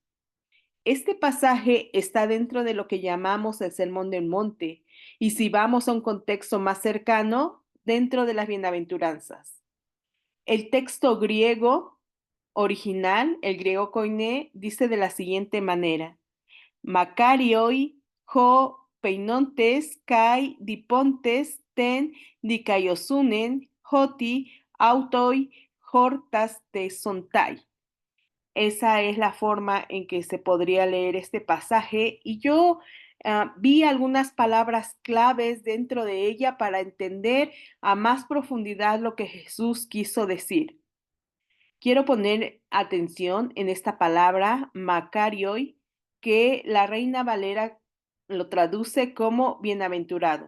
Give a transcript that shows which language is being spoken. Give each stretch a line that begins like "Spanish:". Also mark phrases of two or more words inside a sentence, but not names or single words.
Spanish: Este pasaje está dentro de lo que llamamos el Sermón del Monte, y si vamos a un contexto más cercano, dentro de las bienaventuranzas. El texto griego original, el griego koiné, dice de la siguiente manera:
Greek: Μακάριοι οἱ πεινῶντες καὶ διψῶντες τὴν δικαιοσύνην ὅτι αὐτοὶ χορτασθήσονται.
Spanish: Esa es la forma en que se podría leer este pasaje y yo vi algunas palabras claves dentro de ella para entender a más profundidad lo que Jesús quiso decir. Quiero poner atención en esta palabra, Macarioi, que la Reina Valera lo traduce como bienaventurado.